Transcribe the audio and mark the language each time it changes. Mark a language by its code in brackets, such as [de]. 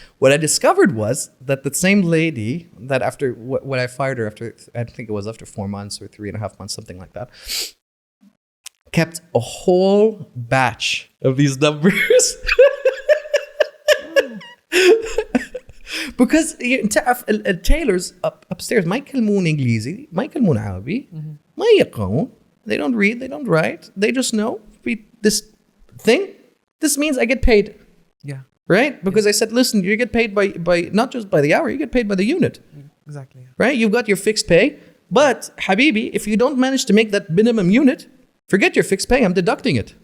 [en] What I discovered was that the same lady that after when I fired her after, I think it was after 4 months or 3.5 months, something like that, kept a whole batch of these numbers. [ar] Because تعرف التاilors upstairs ما يكلمون إنجليزي ما يكلمون عربي ما يقرؤون. [en] They don't read, they don't write. They just know this thing. This means I get paid. Yeah. Right? Because I said, listen, you get paid by not just by the hour, you get paid by the unit. Exactly. Yeah. Right? You've got your fixed pay. But, Habibi, if you don't manage to make that minimum unit, forget your fixed pay. I'm deducting it.